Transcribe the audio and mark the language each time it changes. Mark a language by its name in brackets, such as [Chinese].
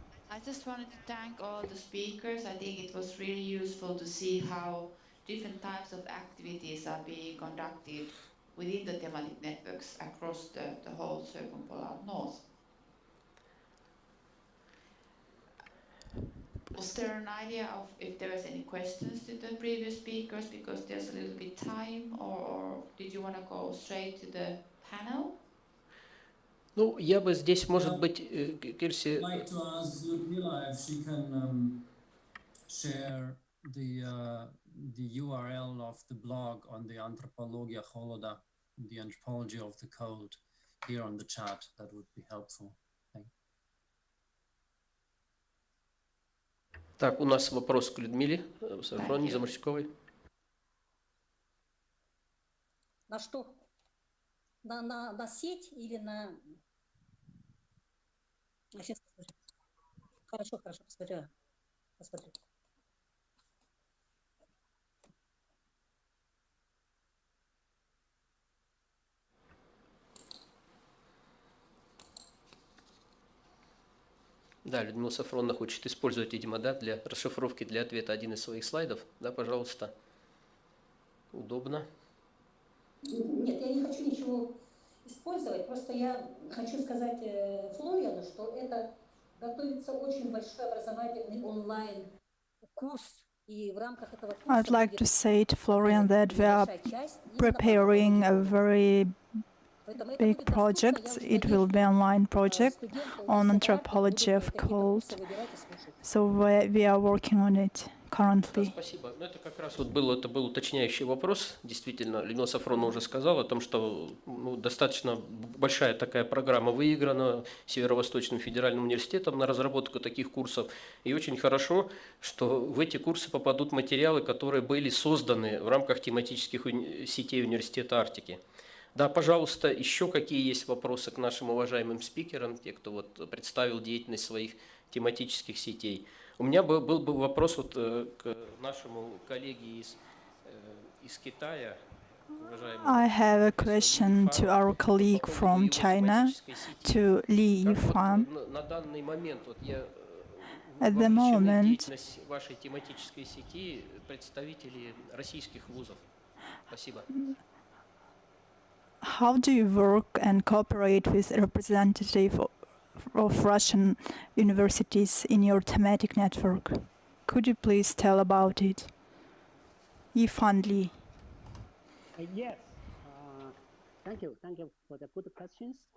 [English] I just wanted to thank all the speakers. I think it was really useful to see how different types of activities are being conducted within the thematic networks across the whole circumpolar north. Was there an idea of if there was any questions to the previous speakers, because there's a little bit time, or did you want to go straight to the panel? [Russian] Ну, я бы здесь, может быть, Кирси... [English] I'd like to ask Ludmila if she can share the URL of the blog on the Anthropologia Holoda the anthropology of the cold here on the chat, that would be helpful. [Russian] Так, у нас вопрос к Людмиле Заморщиковой. На что? На сеть или на... Сейчас посмотрю. Хорошо, посмотрю. Да, Людмила Сафронова хочет использовать, видимо, да, для расшифровки, для ответа один из своих слайдов. Да, пожалуйста. Удобно. Нет, я не хочу ничего использовать, просто я хочу сказать Флориану, что это готовится очень большой образовательный онлайн-курс, и в рамках этого курса... [English] I'd like to say to Florian that we are preparing a very big project. It will be an online project on anthropology of cold. So we are working on it currently. [Russian] Да, спасибо. Ну, это как раз вот был уточняющий вопрос. Действительно, Людмила Сафронова уже сказала о том, что достаточно большая такая программа выиграна Северо-Восточным федеральным университетом на разработку таких курсов. И очень хорошо, что в эти курсы попадут материалы, которые были созданы в рамках тематических сетей Университета Арктики. Да, пожалуйста, еще какие есть вопросы к нашим уважаемым спикерам, те, кто вот представил деятельность своих тематических сетей. У меня был бы вопрос вот к нашему коллеге из Китая. [English] I have a question to our colleague from China, to Li Yifan. [Russian] На данный момент вот я [English] At the moment, [Russian] деятельность вашей тематической сети представители российских вузов. Спасибо. [English] how do you work and cooperate with representatives of Russian universities in your thematic network? Could you please tell about it? Yifan Li. Yes, thank you for the good questions.